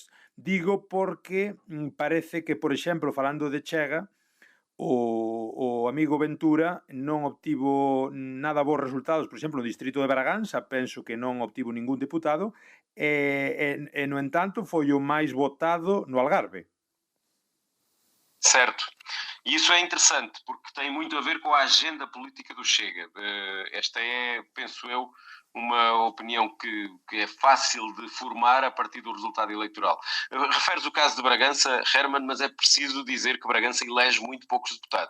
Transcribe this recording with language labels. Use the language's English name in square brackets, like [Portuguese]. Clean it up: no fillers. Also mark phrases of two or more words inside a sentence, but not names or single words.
[Galician] Digo porque parece que, por exemplo, falando de Chega, o amigo Ventura non obtivo nada bons resultados, por exemplo, no distrito de Bragança, penso que non obtivo ningún deputado, e no entanto foi o máis votado no Algarve. [Portuguese] Certo. E isso é interessante, porque tem muito a ver com a agenda política do Chega. Esta é, penso eu, uma opinião que é fácil de formar a partir do resultado eleitoral. Referes o caso de Bragança, Herman, mas é preciso dizer que Bragança elege muito poucos deputados.